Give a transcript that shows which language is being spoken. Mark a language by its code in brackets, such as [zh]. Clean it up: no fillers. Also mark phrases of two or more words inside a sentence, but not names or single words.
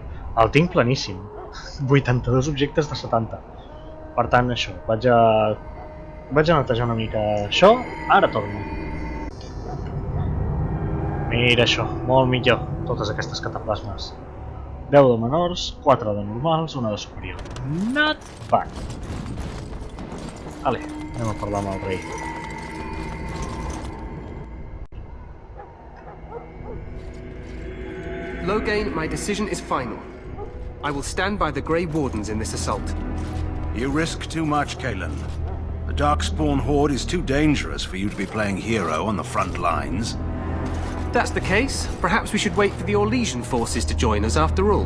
[ca] El tinc planíssim. 82 objectes de 70. Per tant, això, vaig a netejar una mica això, ara torno. Mira això, molt millor, totes aquestes cataplasmes. 10 de menors, 4 de normals, 1 de superior. [en] Not bad. [ca] Vale, anem a parlar amb el rei. [en] Loghain, my decision is final. I will stand by the Grey Wardens in this assault. You risk too much, Kalen. The Darkspawn Horde is too dangerous for you to be playing hero on the front lines. If that's the case, perhaps we should wait for the Orlesian forces to join us after all.